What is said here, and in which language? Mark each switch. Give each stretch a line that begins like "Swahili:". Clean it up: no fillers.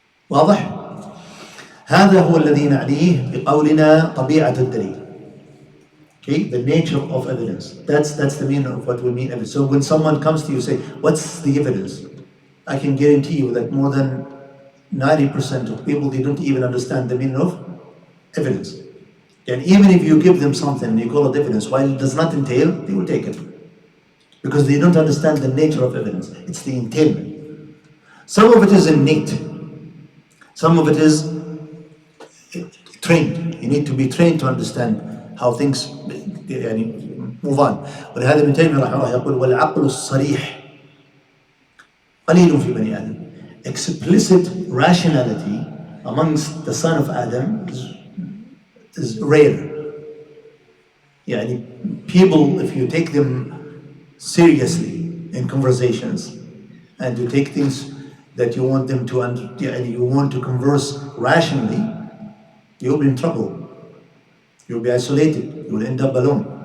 Arabic: واضح؟ هذا هو الذي نعنيه بقولنا طبيعة الدليل.
English: Okay, the nature of evidence. That's the meaning of what we mean evidence. So when someone comes to you, say, what's the evidence? I can guarantee you that more than 90% of people, they don't even understand the meaning of evidence. And even if you give them something and you call it evidence, while it does not entail, they will take it. Because they don't understand the nature of evidence. It's the entailment. Some of it is innate. Some of it is trained. You need to be trained to understand how things
Arabic: يعني
English: move on.
Arabic: ولهذا ابن تيمية رحمه الله يقول والعقل الصريح قليل في بني آدم.
English: Explicit rationality amongst the son of Adam is rare.
Arabic: يعني
English: people, if you take them seriously in conversations and you take things that you want them to and you want to converse rationally, you'll be in trouble. You'll be isolated. You will end up alone.